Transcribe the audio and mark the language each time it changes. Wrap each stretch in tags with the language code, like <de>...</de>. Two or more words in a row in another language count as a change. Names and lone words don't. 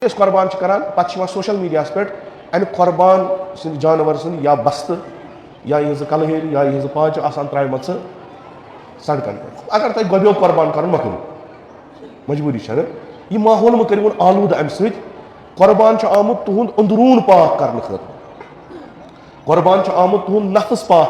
<ks>اس قربان کران پتہ</ks> <en>social media</en> <ks>پہ امہ قربان سند جانور سند یا بستہ یا یہ کلہر یا یہ پاچہ آسان ترٛامژ سڑکن پہ اگر تہ گۄبیو قربان کرن مہ کٔرِو مجبوری چھنہ یہ ماحول مہ کٔرِوُن آلودہ امہ سۭتۍ قربان آمت تہند اندرون پاک کرنے خٲطرٕ قربان آمت تہند نفس پاک</ks>